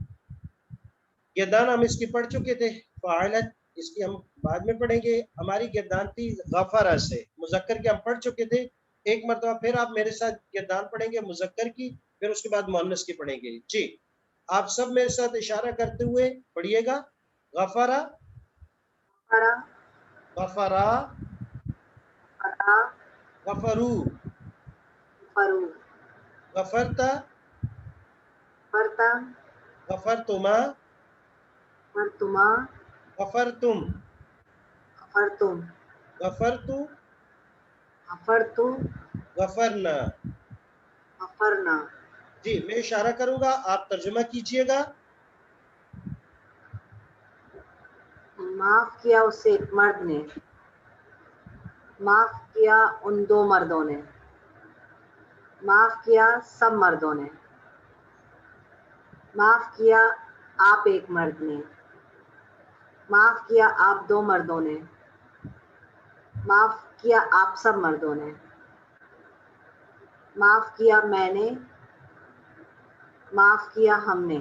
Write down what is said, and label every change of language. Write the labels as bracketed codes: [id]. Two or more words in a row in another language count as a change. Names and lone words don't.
[ur] گردان ہم اس کی پڑھ چکے تھے، فاعلت اس کی ہم بعد میں پڑھیں گے. ہماری گردان تھی غفرہ سے، مذکر کے ہم پڑھ چکے تھے. ایک مرتبہ پھر آپ میرے ساتھ گردان پڑھیں گے مذکر کی، پھر اس کے بعد مؤنث کی پڑھیں گے. جی آپ سب میرے ساتھ اشارہ کرتے ہوئے پڑھیے گا. [ar] غفرہ، غفرا، غفرو، غفرتا، غفرتما، غفرتم، غفرتو، غفرنا. [ur] جی میں اشارہ کروں گا، آپ ترجمہ کیجئے گا. معاف کیا اسے ایک مرد نے، معاف کیا ان 2 مردوں نے، معاف کیا سب مردوں نے، معاف کیا آپ ایک مرد نے، معاف کیا آپ 2 مردوں نے، معاف کیا آپ سب مردوں نے، معاف کیا میں نے، معاف کیا ہم نے.